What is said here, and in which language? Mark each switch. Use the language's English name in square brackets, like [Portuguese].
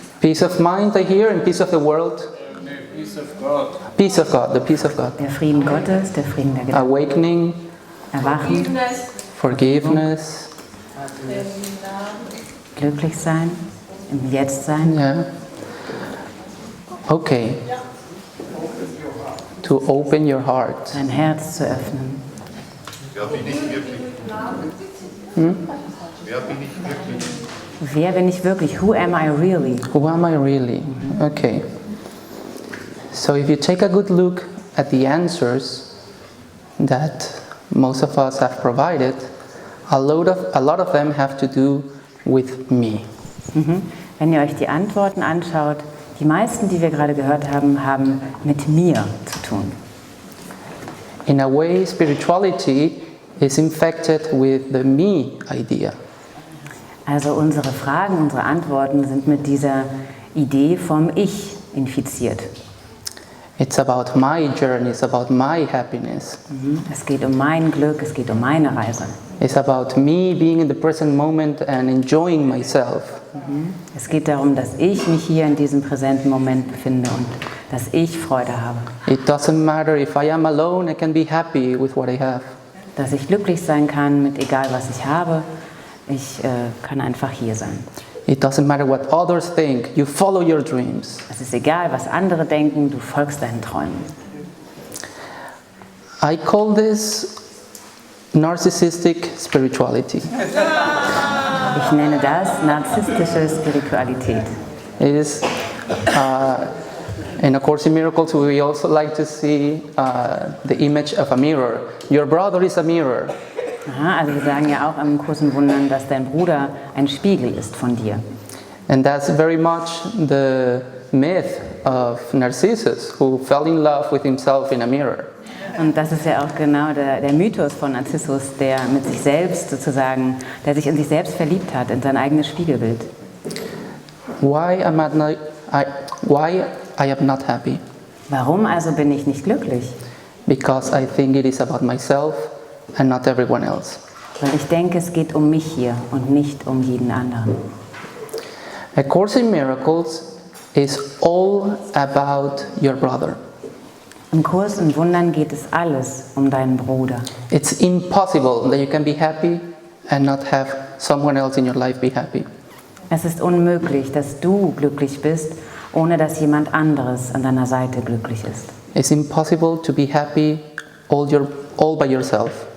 [English] Peace of mind, I hear, and peace of the world. Peace of God. Peace of God, the peace of God. [German] Der Frieden Gottes, der Frieden der Gedanken. [English] Awakening, [German] Erwachen, [English] forgiveness. [German] glücklich sein, im Jetzt sein. [English] Yeah. Okay. To open your heart. [German] Dein Herz zu öffnen. Wer bin ich wirklich? Wer bin ich wirklich? Wer bin ich wirklich? [English] Who am I really? Who am I really? Okay. So if you take a good look at the answers that most of us have provided, a lot of them have to do with me. [German] Wenn ihr euch die Antworten anschaut, die meisten, die wir gerade gehört haben, haben mit mir zu tun. [English] In a way, spirituality is infected with the me idea. [German] Also unsere Fragen, unsere Antworten sind mit dieser Idee vom Ich infiziert. [English] It's about my journey, it's about my happiness. [German] Es geht um mein Glück, es geht um meine Reise. [English] It's about me being in the present moment and enjoying myself. [German] Es geht darum, dass ich mich hier in diesem präsenten Moment befinde und dass ich Freude habe. [English] It doesn't matter if I am alone, I can be happy with what I have. [German] Dass ich glücklich sein kann mit egal was ich habe. Ich kann einfach hier sein. [English] It doesn't matter what others think, you follow your dreams. [German] Es ist egal, was andere denken, du folgst deinen Träumen. [English] I call this narcissistic spirituality. [German] Ich nenne das narzisstische Spiritualität. [English] It is, in A Course in Miracles, we also like to see the image of a mirror. Your brother is a mirror. [German] Aha, also wir sagen ja auch im Kurs in Wundern, dass dein Bruder ein Spiegel ist von dir. [English] And that's very much the myth of Narcissus, who fell in love with himself in a mirror. [German] Und das ist ja auch genau der Mythos von Narzissus, der mit sich selbst sozusagen, der sich in sich selbst verliebt hat, in sein eigenes Spiegelbild. [English] Why I am not happy? [German] Warum also bin ich nicht glücklich? [English] Because I think it is about myself and not everyone else. [German] Weil ich denke, es geht um mich hier und nicht um jeden anderen. [English] A Course in Miracles is all about your brother. [German] Im Kurs in Wundern geht es alles um deinen Bruder. [English] It's impossible that you can be happy and not have someone else in your life be happy. [German] Es ist unmöglich, dass du glücklich bist, ohne dass jemand anderes an deiner Seite glücklich ist. [English] It's impossible to be happy all by yourself.